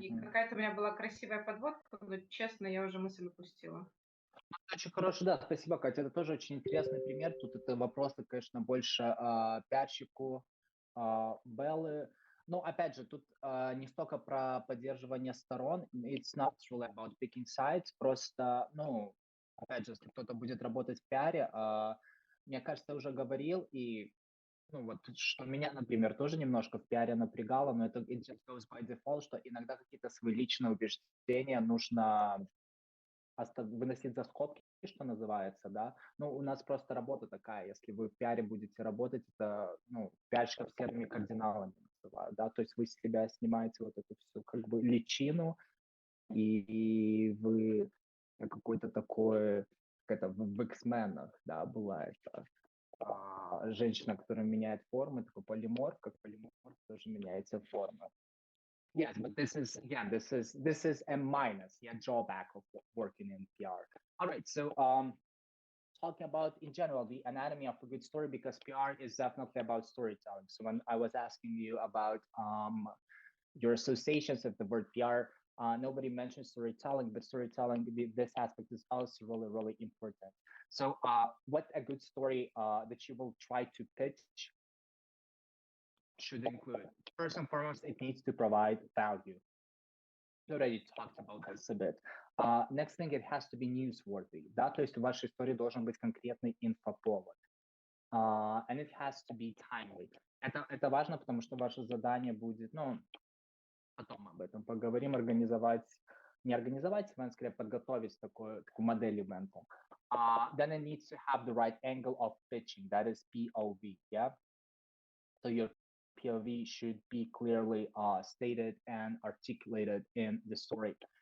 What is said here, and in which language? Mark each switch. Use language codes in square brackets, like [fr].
[ru] И какая-то у меня была красивая подводка, но, честно, я уже мысль упустила. Очень хороший, да, спасибо, Катя. Это тоже очень интересный пример. Тут это вопросы, конечно, больше пиарщику Беллы. Но опять же, тут не столько про поддерживание сторон. [en] It's not really about picking sides. [ru] Просто, ну, опять же, если кто-то будет работать в пиаре, мне кажется, я уже говорил, и ну вот, что меня, например, тоже немножко в пиаре напрягало, но это [en] it just goes by default, [ru] что иногда какие-то свои личные убеждения нужно выносить за скобки, что называется, да. Ну, у нас просто работа такая, если вы в пиаре будете работать, это, ну, пиарщиков серыми кардиналами называют, да, то есть вы с себя снимаете вот эту всю, как бы, личину, и вы какой-то такой, как это в X-менах, да, бывает, женщина, которая меняет формы, такой полиморф, как полиморф тоже меняется форма. [en] Yes, but this is a minus, drawback of working in PR. All right, so talking about in general the anatomy of a good story, because PR is definitely about storytelling. So when I was asking you about your associations of the word PR, nobody mentioned storytelling, but storytelling, this aspect is also really, really important. So what a good story that you will try to pitch should include? First and foremost, it needs to provide value. We already talked about this a bit. Next thing, it has to be newsworthy. [ru] Да, то есть в вашей истории должен быть конкретный инфоповод. [en] And it has to be timely. [ru] Это важно, потому что ваше задание будет, ну, потом об этом поговорим, не организовать ивент, скорее подготовить такую модель ивента. [en] Then it needs to have the right angle of pitching, that is POV, yeah? So your POV should be clearly stated and articulated in the story.